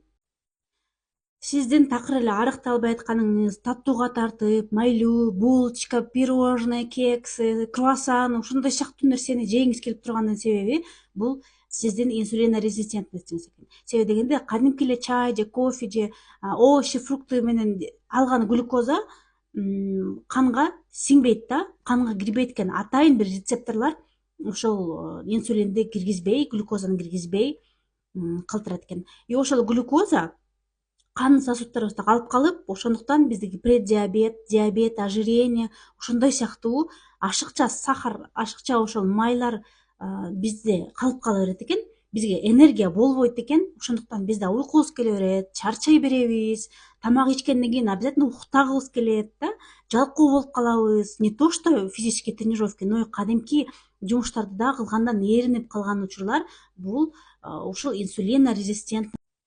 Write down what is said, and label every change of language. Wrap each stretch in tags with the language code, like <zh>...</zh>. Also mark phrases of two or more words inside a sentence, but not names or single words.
<ky>Сиздин такыр эле арыктай албай атканыңыз, таттууга тартып, майлуу,</ky> <ru>булочка, пирожное, кекс, круассан</ru> <ky>ушундай сыяктуу нерсени жегиңиз келип турганын себеби бул сиздин инсулинорезистентностуңуз экен. Себеби дегенде кадимки эле чай же кофе же</ky> <ru>овощи, фрукты</ru> <ky>менен алган глюкоза канга сиңбейт да, канга кирбейт экен. Атайын бир рецепторлор ошол инсулинди киргизбей, глюкозаны киргизбей калтырат экен. И ошол глюкоза кан сосуддарыбызда калып калып, ошондуктан биздеги</ky> <ru>преддиабет, диабет, ожирение</ru> <ky>ушундай сыяктуу ашыкча сахар, ашыкча ошол майлар бизде калып кала берет экен. Бизге энергия болбойт экен. Ошондуктан бизде уйкубуз келе берет, чарчай беребиз, тамак ичкенден кийин обязательно уктагыбыз келет да, жалкоо болуп калабыз.</ky> <ru>Не то что физический тренировки, но и</ru> <ky>кадимки жумуштарды да кылгандан ээринип калган учурлар бул ушул инсулинорезистент</ky>